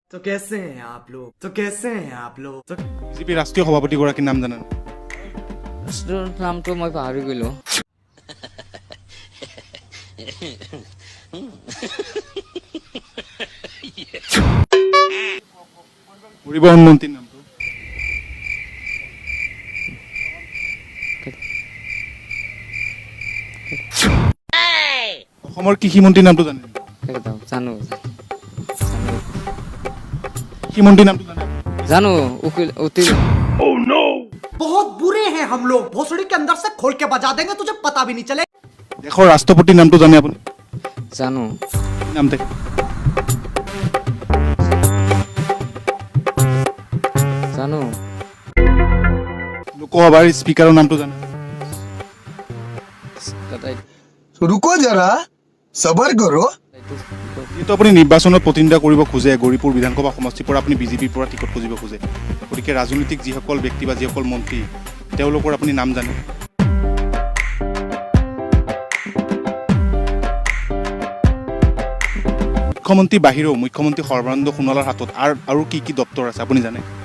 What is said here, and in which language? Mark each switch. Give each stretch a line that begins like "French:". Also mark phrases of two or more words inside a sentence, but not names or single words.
Hindi: तो कैसे हैं आप लोग तो
Assamese: বিজেপি ৰাষ্ট্ৰীয় সভাপতি গৰাকীৰ নাম জানেন? নামটো মই পাহৰি গলো। পৰিবহণ মন্ত্ৰীৰ নামটো? অসমৰ কৃষি মন্ত্ৰীৰ নামটো জানে? জানো কৃষি মন্ত্ৰীৰ নামটো জানে? জানো উকিল
Hindi: बहुत बुरे हैं हम लोग भोसड़ी के अंदर से खोल के बजा देंगे तुझे पता भी नहीं चले।
Assamese: দেশৰ ৰাষ্ট্ৰপতিৰ নামটো জানে আপুনি? জানো কি নাম থাকে? জানো লোকসভাৰ স্পীকাৰৰ নামটো জানে?
Hindi: रुको जरा सबर करो।
Assamese: যিহেতু আপুনি নিৰ্বাচনত প্ৰতিদ্বন্দ্বিতা কৰিব খোজে, গৌৰীপুৰ বিধানসভা সমষ্টিৰ পৰা আপুনি বিজেপিৰ পৰা টিকট খুজিব খোজে, গতিকে ৰাজনৈতিক যিসকল ব্যক্তি বা যিসকল মন্ত্ৰী তেওঁলোকৰ আপুনি নাম জানে? মুখ্যমন্ত্ৰী বাহিৰেও মুখ্যমন্ত্ৰী সৰ্বানন্দ সোণোৱালৰ হাতত আৰু কি কি দপ্তৰ আছে আপুনি জানে?